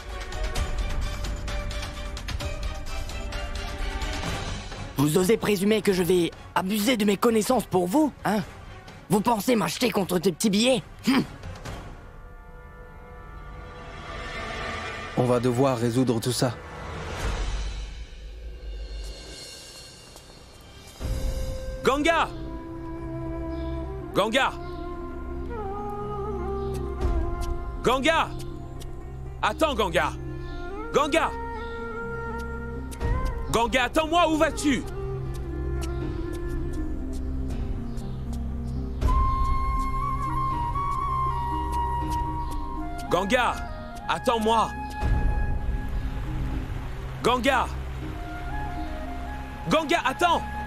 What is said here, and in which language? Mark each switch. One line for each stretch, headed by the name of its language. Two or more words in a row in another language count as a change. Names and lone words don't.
French: Vous osez présumer que je vais abuser de mes connaissances pour vous, hein? Vous pensez m'acheter contre de petits billets? On va devoir résoudre tout ça. Ganga! Ganga! Ganga! Attends, Ganga! Ganga! Ganga, attends-moi, où vas-tu? Ganga! Attends-moi! Ganga! Ganga, attends!